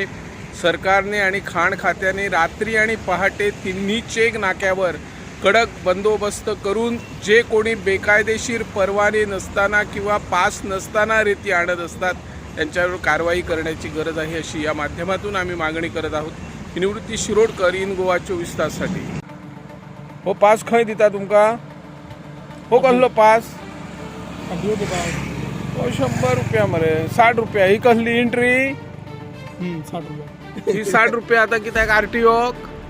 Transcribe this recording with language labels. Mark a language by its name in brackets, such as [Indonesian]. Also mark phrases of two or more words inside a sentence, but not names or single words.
[Marathi] सरकारने आणि खाण खात्याने रात्री आणि पहाटे तिन्ही चेक नाक्यावर कडक बंदोबस्त करून जे कोणी बेकायदेशीर परवाने नसताना किंवा पास नसताना रेती आणत असतात त्यांच्यावर कारवाई करण्याची गरज आहे अशी या माध्यमातून आम्ही मागणी करत आहोत. निवृत्ती शिरोडकर इन गोवा 24 ताससाठी. [Konkani] हो पास खंय दिता तुमका? हो कसलो पास? काढलो तुका. हो 100 रुपया मरे. 60 रुपया ही कसली एंट्री? 60 रुपये. ही 60 रुपया आता कित्याक आरटीओक?